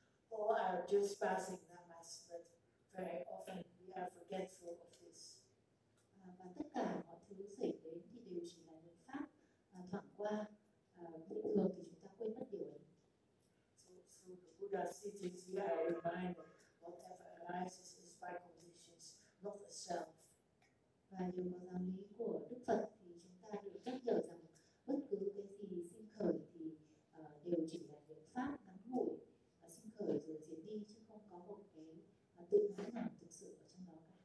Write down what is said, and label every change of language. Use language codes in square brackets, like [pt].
[en] Or are just passing them as, but very often we are forgetful of this. [vi] Và tất cả mọi thứ xảy đến thì đều chỉ là những pháp thoảng qua, bình thường thì chúng ta quên mất điều ấy. [en] So the Buddha's teachings are a reminder, whatever arises is by conditions, not the self. [vi] Và điều mà giáo lý của Đức Phật thì chúng ta đều nhắc nhở rằng bất cứ cái gì sinh khởi thì đều chỉ là những pháp ngắn ngủi và sinh khởi rồi diệt đi, chứ không có một cái tự ngã nào thực sự ở trong đó.